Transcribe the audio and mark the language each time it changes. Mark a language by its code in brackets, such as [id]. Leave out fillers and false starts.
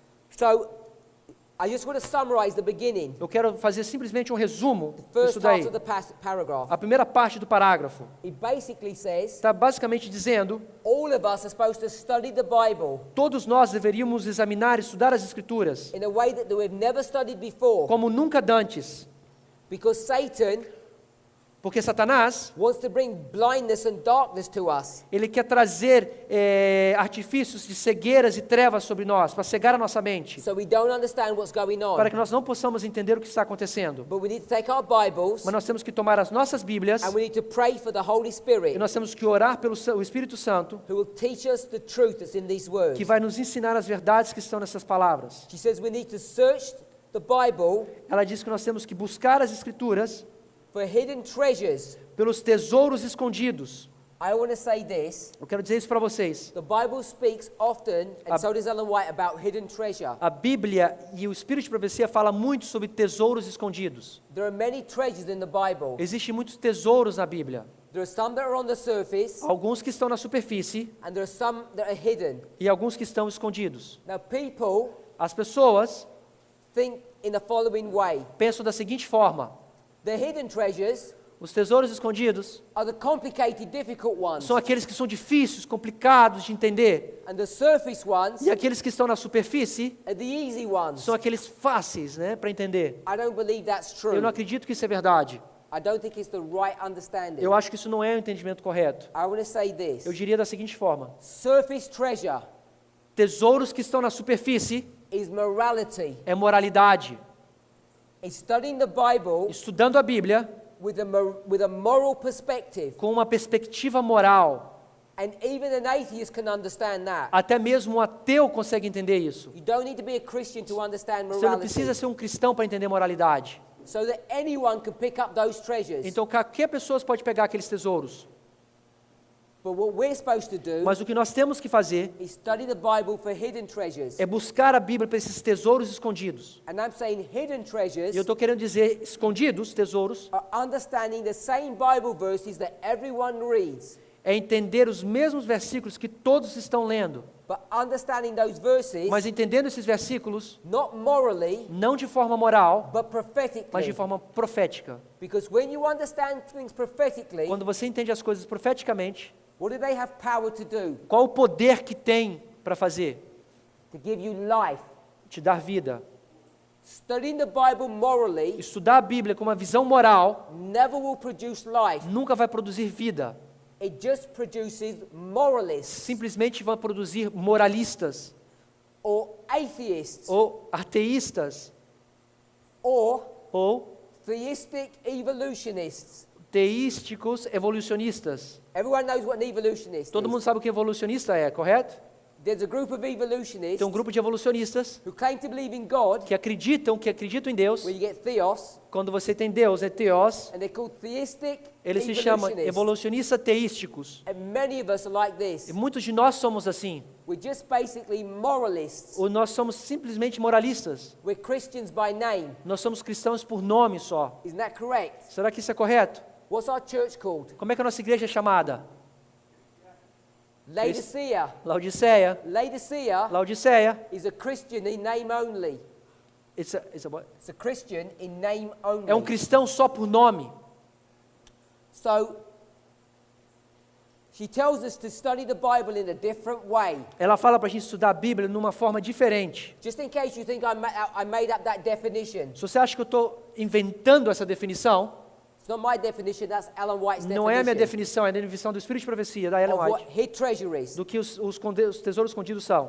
[en] So, I just want to summarize the beginning, [pt] Eu quero fazer simplesmente um resumo [en] first [pt] disso [en] part [pt] daí. [en] of the paragraph. [pt] A primeira parte do parágrafo [en] It basically says, [pt] está basicamente dizendo: [en] all of us are supposed to study the Bible [pt] todos nós deveríamos examinar e estudar as Escrituras [en] in a way that we've never studied before, [pt] como nunca dantes, [en] because Satan [pt] porque Satanás, [en] wants to bring blindness and darkness to us. [pt] ele quer trazer artifícios de cegueiras e trevas sobre nós, para cegar a nossa mente, [en] So we don't understand what's going [pt] para [en] on. [pt] que nós não possamos entender o que está acontecendo. [en] But we need to take our Bibles [pt] Mas nós temos que tomar as nossas Bíblias [en] and we need to pray for the Holy [pt] e [en] Spirit, [pt] nós temos que orar pelo o Espírito Santo, [en] who will teach us the truth that's in these words. [pt] que vai nos ensinar as verdades que estão nessas palavras. [en] She says we need to search the Bible [pt] Ela diz que nós temos que buscar as Escrituras [en] for hidden treasures. [pt] pelos tesouros escondidos. [en] I want to say this. [pt] Eu quero dizer isso para vocês. [en] The Bible speaks often, and so does Ellen White, about hidden treasure. [pt] A Bíblia e o Espírito de profecia fala muito sobre tesouros escondidos. [en] There are many treasures in the Bible. [pt] Existem muitos tesouros na Bíblia. [en] There are some that are on the surface, [pt] Alguns que estão na superfície [en] and there are some that are hidden. [pt] e alguns que estão escondidos. [en] Now, people [pt] As pessoas [en] think in the following way. [pt] pensam da seguinte forma: [en] The hidden treasures [pt] os tesouros escondidos [en] are the complicated, difficult ones, [pt] são aqueles que são difíceis, complicados de entender. [en] and the surface ones [pt] E aqueles que estão na superfície [en] are the easy ones. [pt] são aqueles fáceis, né, para entender. [en] I don't believe that's true. [pt] Eu não acredito que isso é verdade. [en] I don't think it's the right understanding. [pt] Eu acho que isso não é o entendimento correto. [en] I want to say this. [pt] Eu diria da seguinte forma: [en] Surface treasure [pt] tesouros que estão na superfície [en] is morality. [pt] é moralidade. [en] It's studying the Bible [pt] Estudando a Bíblia [en] with a moral perspective. [pt] com uma perspectiva moral. [en] And even an atheist can understand that. [pt] Até mesmo um ateu consegue entender isso. [en] You don't need to be a Christian to understand [pt] Você não [en] morality. [pt] precisa ser um cristão para entender moralidade. [en] So that anyone can pick up those treasures. [pt] Então qualquer pessoa pode pegar aqueles tesouros. [en] But what we're supposed to do [pt] Mas o que nós temos que fazer [en] is study the Bible for hidden treasures. [pt] é buscar a Bíblia para esses tesouros escondidos. [en] And I'm saying hidden treasures [pt] E eu estou querendo dizer escondidos, tesouros, [en] are understanding the same Bible verses that everyone reads, [pt] é entender os mesmos versículos que todos estão lendo. [en] but understanding those verses [pt] Mas entendendo esses versículos, [en] not morally, [pt] não de forma moral, [en] but [pt] mas [en] prophetically. [pt] de forma profética. [en] Because when you understand things prophetically, [pt] Quando você entende as coisas profeticamente, [en] what do they have power to do? [pt] qual o poder que tem para fazer? [en] To give you life. [pt] Te dar vida. [en] Studying the Bible morally [pt] Estudar a Bíblia com uma visão moral [en] never will produce life. [pt] nunca vai produzir vida. [en] It just produces moralists [pt] Simplesmente vai produzir moralistas [en] or atheists [pt] ou ateístas [en] or [pt] ou [en] theistic evolutionists. [pt] teísticos evolucionistas. [en] Everyone knows what an evolutionist [pt] Todo [en] is. [pt] mundo sabe o que evolucionista é, correto? [en] there's a group of evolutionists [pt] Tem um grupo de evolucionistas [en] who claim to believe in God, [pt] que acreditam em Deus. [en] where you get theos, [pt] Quando você tem Deus, é teos. [en] and they're called theistic [pt] Eles se chamam [en] evolutionists. [pt] evolucionistas teísticos. [en] And many of us are like [pt] E [en] this. [pt] muitos de nós somos assim. [en] We're just basically moralists. [pt] Ou nós somos simplesmente moralistas. [en] We're Christians by name. [pt] Nós somos cristãos por nome só. [en] Isn't that correct? [pt] Será que isso é correto? [en] What's our church called? [pt] Como é que a nossa igreja é chamada? [en] Laodicea. [pt] Laodiceia. [en] Laodicea [pt] Laodiceia. [en] is a Christian in name only. It's a what? It's a Christian in name only. [pt] É um cristão só por nome. [en] So, she tells us to study the Bible in a different way. [pt] Ela fala para a gente estudar a Bíblia numa forma diferente. [en] Just in case you think I made up that definition. [pt] Se você acha que eu estou inventando essa definição, [en] It's not my definition, that's Ellen White's definition. [pt] não é a minha definição, é a definição do Espírito de Profecia, da Ellen [en] Of what [pt] White, [en] hid treasure is. [pt] do que os tesouros escondidos são.